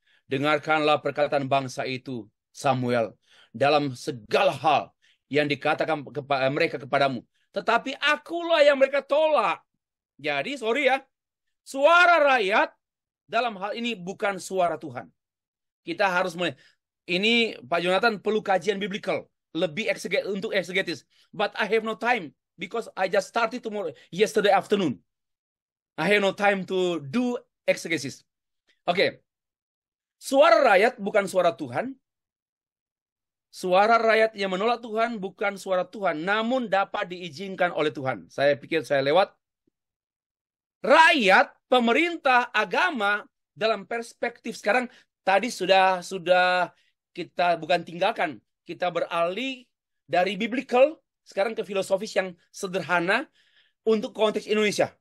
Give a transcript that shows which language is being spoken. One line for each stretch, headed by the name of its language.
Indonesian: Dengarkanlah perkataan bangsa itu, Samuel, dalam segala hal yang dikatakan mereka kepadamu. Tetapi akulah yang mereka tolak. Jadi, sorry ya, suara rakyat dalam hal ini bukan suara Tuhan. Kita harus ini Pak Jonathan perlu kajian biblical, lebih untuk exegetis.
English: But I have no time because I just started yesterday afternoon. I have no time to do exegesis.
Indonesian: Oke. Suara rakyat bukan suara Tuhan. Suara rakyat yang menolak Tuhan bukan suara Tuhan, namun dapat diizinkan oleh Tuhan. Saya pikir saya lewat. Rakyat, pemerintah, agama dalam perspektif sekarang tadi sudah kita bukan tinggalkan, kita beralih dari biblical sekarang ke filosofis yang sederhana untuk konteks Indonesia.